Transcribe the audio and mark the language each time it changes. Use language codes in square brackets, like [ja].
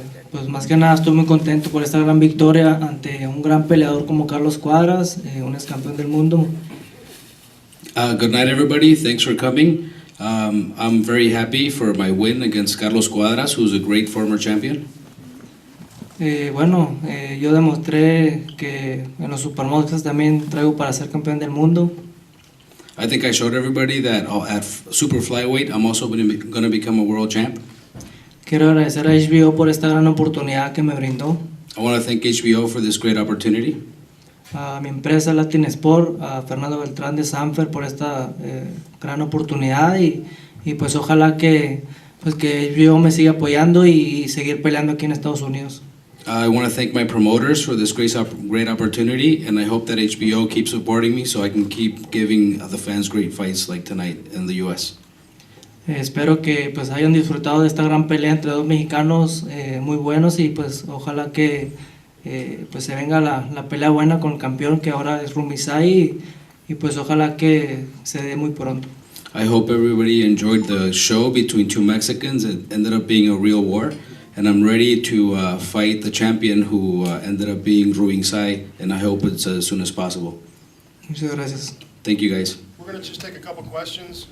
[es] Pues más que nada estoy muy contento por esta gran victoria ante un gran peleador como Carlos Cuadras, un ex campeón del mundo. [en] Good night, everybody. Thanks for coming. I'm very happy for my win against Carlos Cuadras, who's a great former champion. [es] Bueno, yo demostré que en los supermoscas también traigo para ser campeón del mundo. [en] I think I showed everybody that at super flyweight, I'm also going to become a world champ. [es] Quiero agradecer a HBO por esta gran oportunidad que me brindó. [en] I want to thank HBO for this great opportunity. [es] A mi empresa Latin Sport, a Fernando Beltrán de Sanfer por esta gran oportunidad y pues ojalá que HBO me siga apoyando y seguir peleando aquí en Estados Unidos. [en] I want to thank my promoters for this great opportunity, and I hope that HBO keeps supporting me so I can keep giving the fans great fights like tonight in the U.S. [es] Espero que pues hayan disfrutado de esta gran pelea entre dos mexicanos muy buenos y pues ojalá que pues se venga la pelea buena con el campeón que ahora es Rumisai y pues ojalá que se dé muy pronto. [en] I hope everybody enjoyed the show between 2 Mexicans. It ended up being a real war, and I'm ready to fight the champion who ended up being Rubinsai, and I hope it's as soon as possible. [es] Muchas gracias. [en] Thank you, guys. We're going to just take a couple questions.